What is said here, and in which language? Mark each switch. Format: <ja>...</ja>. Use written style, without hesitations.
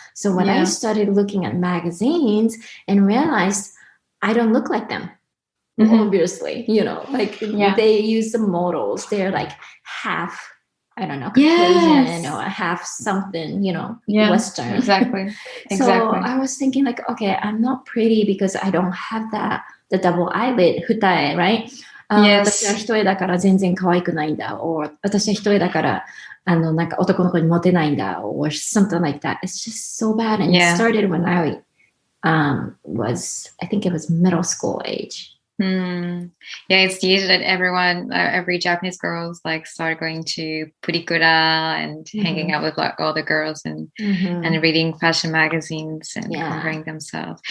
<en>So when I started looking at magazines and realized I don't look like them, obviously, like they use the models, they're like half, I don't know, Caucasian or half something, Western. Exactly. So I was thinking like, okay, I'm not pretty because I don't have the double eyelid, 二重, right?</en> <ja>私は一重だから全然可愛くないんだ,</ja> <en>or</en> <ja>私は一重だからなんか男の子にモテないんだ,</ja> <en>or something like that. It's just so bad. And it started when I I think it was middle school age. Yeah, it's the age that every Japanese girls like start going to purikura and hanging out with like all the girls and reading fashion magazines and comparing themselves.</en>